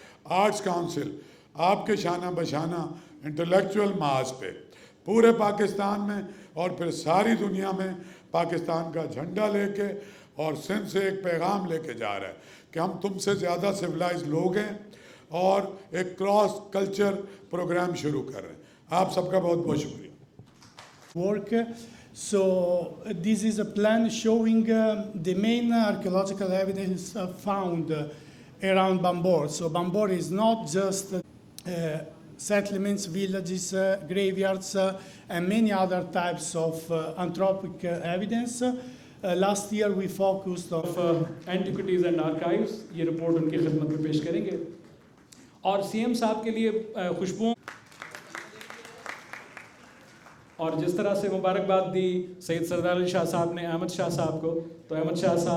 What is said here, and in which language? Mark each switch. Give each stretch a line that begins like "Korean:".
Urdu: Arts council آپ کے شانہ بشانہ انٹلیکچول محاذ پہ پورے پاکستان میں اور پھر ساری دنیا میں پاکستان کا جھنڈا لے کے اور سندھ سے ایک پیغام لے کے جا رہا ہے کہ ہم تم سے زیادہ سویلائز لوگ ہیں, اور ایک کراس کلچر پروگرام شروع کر رہے ہیں. آپ سب کا بہت بہت شکریہ.
English: work. So this is a plan showing the main archaeological evidence found around Bambor. So Bambor is not just settlements, villages, graveyards, and many other types of anthropic evidence. Last year we focused on of Antiquities and Archives.
Urdu: یہ report ان کی خدمت میں پیش کریں گے. اور C M صاحب کے لیے خوشبو, اور جس طرح سے مبارکباد دی سید سردار علی شاہ صاحب نے احمد شاہ صاحب کو, تو احمد شاہ صاحب